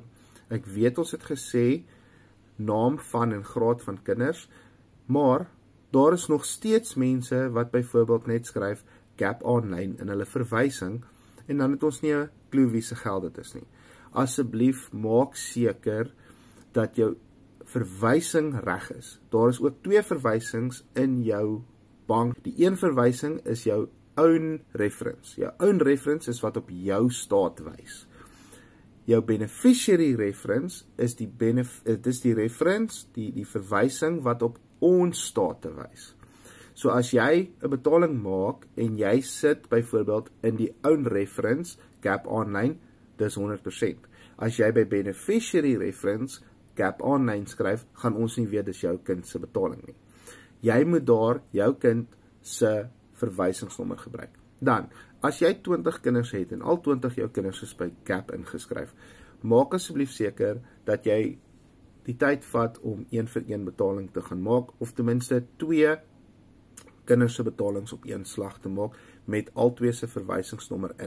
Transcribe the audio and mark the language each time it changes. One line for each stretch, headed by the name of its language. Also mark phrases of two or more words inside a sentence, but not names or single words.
Afrikaans: Ek weet ons het gesê naam van en graad van kinders, maar daar is nog steeds mense wat byvoorbeeld net skryf GAP online in hulle verwysing en dan het ons nie 'n klou wie se geld dit is nie. Asseblief maak seker dat jou verwysing reg is. Daar is ook 2 verwysings in jou bank. Die een verwysing is jou
English: own reference.
Afrikaans: Jou
English: own reference
Afrikaans: is wat op jou staat wys. Jou
English: beneficiary reference
Afrikaans: is die reference, die verwysing wat op ons state wys. So as jy 'n betaling maak en jy sit byvoorbeeld in die
English: own reference
Afrikaans: GAP online, dis 100%. As jy by
English: beneficiary reference
Afrikaans: GAP online skryf, gaan ons nie weet dis jou kind se betaling nie. Jy moet daar jou kind se verwysingsnommer gebruik. Dan, as jy 20 kinders het en al 20 jou kinders is by GAP ingeskryf, maak asseblief seker dat jy die tyd vat om 1-vir-1 betaling te gaan maak, of ten minste 2 kinders se betalings op een slag te maak met al 2 se verwysingsnommer in.